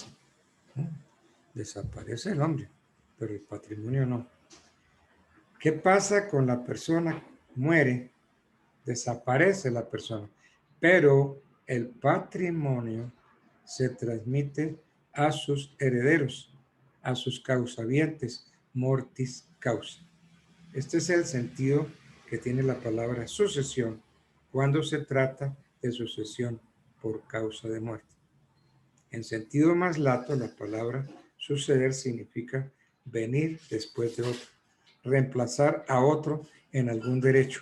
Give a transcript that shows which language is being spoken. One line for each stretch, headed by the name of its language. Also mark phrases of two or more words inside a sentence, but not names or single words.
Spanish: Desaparece el hombre, pero el patrimonio no. ¿Qué pasa con la persona? Muere, desaparece la persona, pero el patrimonio se transmite a sus herederos, a sus causavientes,
Latin: mortis causa.
Spanish: Este es el sentido que tiene la palabra sucesión cuando se trata de sucesión por causa de muerte. En sentido más lato, la palabra suceder significa venir después de otro, reemplazar a otro en algún derecho.